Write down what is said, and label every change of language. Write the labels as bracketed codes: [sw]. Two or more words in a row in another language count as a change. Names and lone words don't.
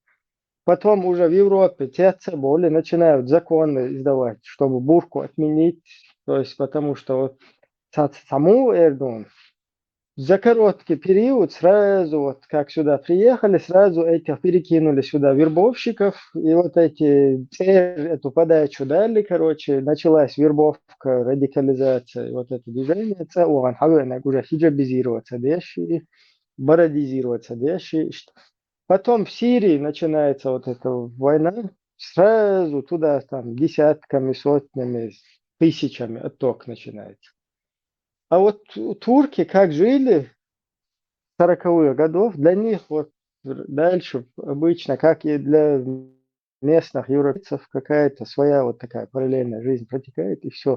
[ru] Потом уже в Европе те цеболи начинают законы издавать, чтобы бурку отменить, то есть потому что вот саму Эрдоган за короткий период сразу, вот как сюда приехали, сразу этих перекинули сюда вербовщиков, и вот эту подачу дали, короче, началась вербовка, радикализация, вот это движение, [ce] оған хавенак [ru] уже хиджабизироваться, деши, бородизироваться, деши. Потом в Сирии начинается вот эта война, сразу туда там десятками, сотнями, тысячами отток начинается. А вот турки как жили 40-х годов, для них вот дальше обычно, как и для местных европейцев, какая-то своя вот такая параллельная жизнь протекает, и все.